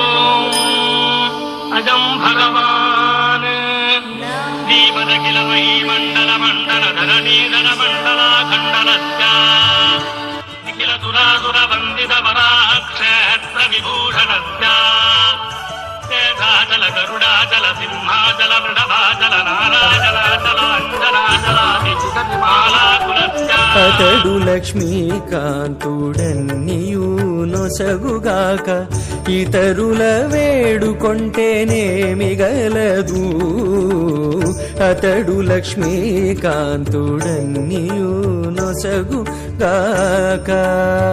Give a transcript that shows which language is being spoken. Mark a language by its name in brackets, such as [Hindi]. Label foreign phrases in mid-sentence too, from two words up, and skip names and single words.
[Sanskrit] अजं भगवान् दीपदखिलमयी मण्डल मण्डल धरणीधर मण्डलाखण्डलस्य निखिल सुरासुर वन्दित वराक्षेत्र विभूषणस्य शेषाचल गरुडाचल सिंहाचल वृषभाचल नाराचलाचल अञ्जनाचलादि मालाकुलस्य [Telugu] అతడు లక్ష్మీకాంతుడన్నియు నొసగుగాక ఇతరుల వేడుకొంటేనేమి గలదు అతడు లక్ష్మీకాంతుడన్నియు నొసగుగాక